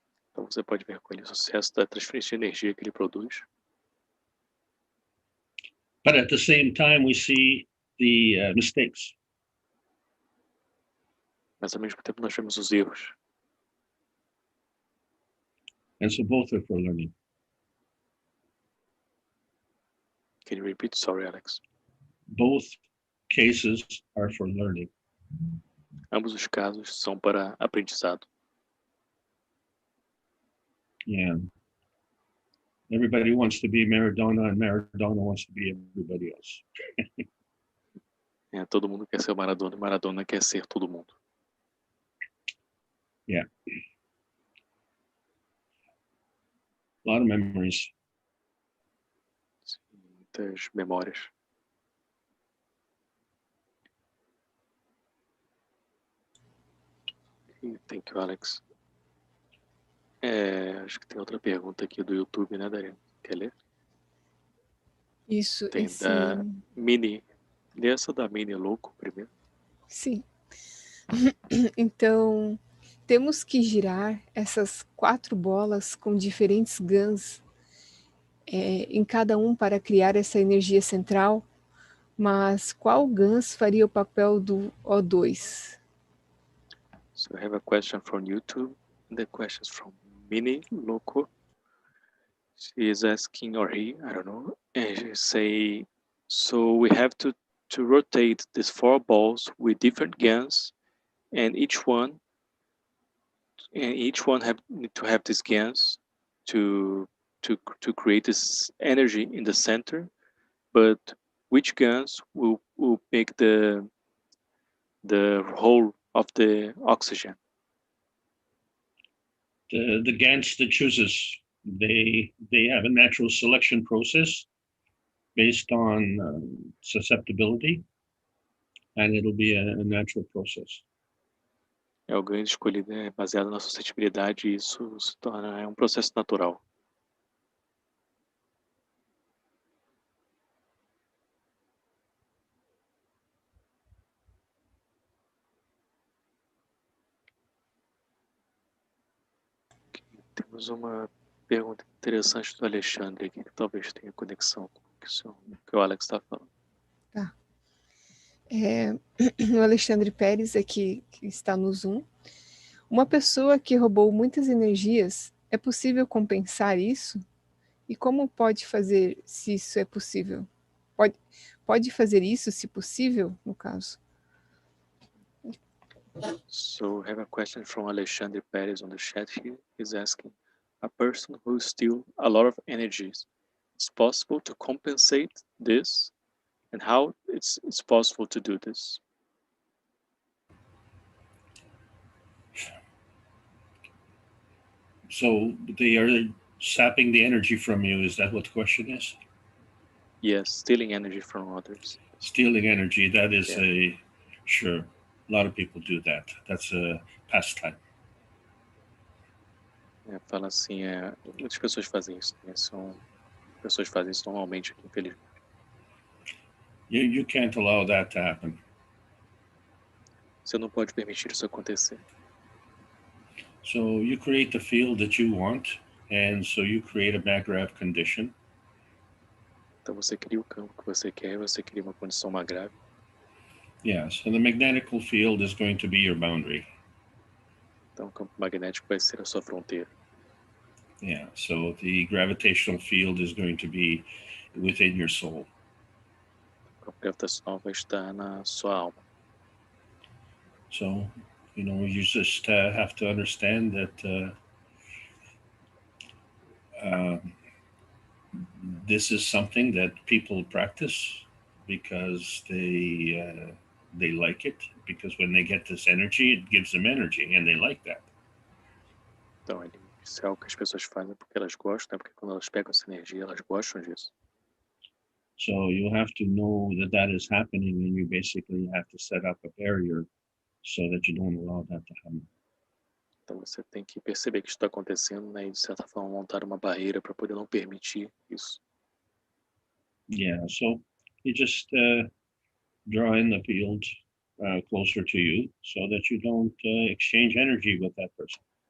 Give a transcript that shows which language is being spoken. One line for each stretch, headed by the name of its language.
Portuguese: Então você pode ver com ele o sucesso da transferência de energia que ele produz.
English: But at the same time, we see the mistakes.
Portuguese: Mas ao mesmo tempo nós vemos os erros.
English: And so both are for learning. Can you repeat? Sorry, Alex. Both cases are for learning.
Portuguese: Ambos os casos são para aprendizado. Yeah.
English: Everybody wants to be Maradona, and Maradona wants to be everybody else.
Portuguese: Todo mundo quer ser o Maradona e Maradona quer ser todo mundo. Yeah.
English: A lot of memories.
Portuguese: Sim, muitas memórias.
English: Thank you, Alex.
Portuguese: Acho que tem outra pergunta aqui do YouTube, né, Darina? Quer ler? Isso, Tem da Mini. Lê essa da Mini louco primeiro. Sim. Então, temos que girar essas 4 bolas com diferentes GANs em cada um para criar essa energia central, mas qual GANs faria o papel do O2?
English: So I have a question from YouTube. The question is from Mini Loco. She is asking, or he, I don't know, and she say, so we have to rotate these 4 balls with different GANs, and each one need to have these GANs to create this energy in the center, but which GANs will make the whole of the oxygen? The GANs that chooses, they have a natural selection process based on susceptibility, and it'll be a natural process.
Portuguese: O ganho escolhido é baseado na suscetibilidade e isso se torna um processo natural. Temos uma pergunta interessante do Alexandre aqui, que talvez tenha conexão com o que o Alex está falando. Tá. O Alexandre Pérez aqui, que está no Zoom. Uma pessoa que roubou muitas energias, é possível compensar isso? E como pode fazer se isso é possível? Pode fazer isso se possível, no caso?
English: So we have a question from Alexandre Perez on the chat here. He's asking, a person who steals a lot of energies, it's possible to compensate this? And how it's possible to do this? So they are sapping the energy from you. Is that what the question is? Yes, stealing energy from others. Stealing energy, that is sure. A lot of people do that. That's a pastime.
Portuguese: Fala assim, muitas pessoas fazem isso, né? Pessoas fazem isso normalmente aqui, infelizmente.
English: You can't allow that to happen.
Portuguese: Você não pode permitir isso acontecer.
English: So you create the field that you want, and so you create a MAGRAV condition.
Portuguese: Então você cria o campo que você quer, você cria uma condição MAGRAV.
English: Yes, and the magnetical field is going to be your boundary.
Portuguese: Então o campo magnético vai ser a sua fronteira.
English: Yeah, so the gravitational field is going to be within your soul.
Portuguese: O campo gravitacional vai estar na sua alma.
English: So, you just have to understand that this is something that people practice because they like it, because when they get this energy, it gives them energy, and they like that.
Portuguese: Então, isso é algo que as pessoas fazem porque elas gostam, porque quando elas pegam essa energia, elas gostam disso.
English: So you have to know that is happening, and you basically have to set up a barrier so that you don't allow that to happen.
Portuguese: Então você tem que perceber que isso está acontecendo, né, e de certa forma montar uma barreira para poder não permitir isso.
English: Yeah, so you just draw in the field closer to you so that you don't exchange energy with that person.